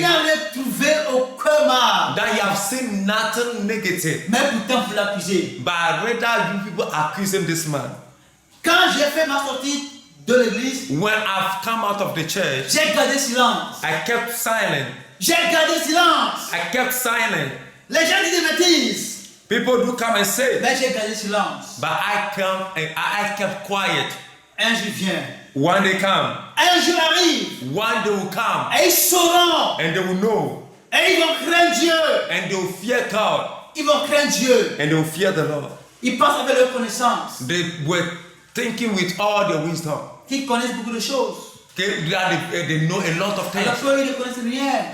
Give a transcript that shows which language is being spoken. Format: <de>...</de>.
<fr>n'avait trouvé aucun mal.</fr> <en>that he have seen nothing negative.</en> <fr>Mais pourtant, vous l'accusez.</fr> <en>But rather you people accusing this man.</en> <fr>Quand j'ai fait ma sortie de l'église,</fr> <en>When I've come out of the church,</en> <fr>j'ai gardé silence.</fr> <en>I kept silent.</en> <fr>J'ai gardé silence.</fr> <en>I kept silent.</en> <fr>Les gens disent des bêtises.</fr> <en>People do come and say,</en> <fr>Mais j'ai gardé silence.</fr> <en>but I kept quiet.</en> <fr>Un jour vient.</fr> <en>One day come,</en> <fr>Un jour arrive.</fr> <en>one day will come,</en> <fr>Et ils sauront.</fr> <en>and they will know,</en> <fr>Et ils vont craindre Dieu.</fr> <en>and they will fear God,</en> <fr>Ils vont craindre Dieu.</fr> <en>and they will fear the Lord.</en> <fr>Ils pensent avec leur connaissance.</fr> <en>They were thinking with all their wisdom.</en> <fr>Qu'ils connaissent beaucoup de choses.</fr> <en>Okay, they know a lot of</en> <fr>Alors</fr> <en>things,</en> <fr>qu'eux, ils ne connaissent rien.</fr>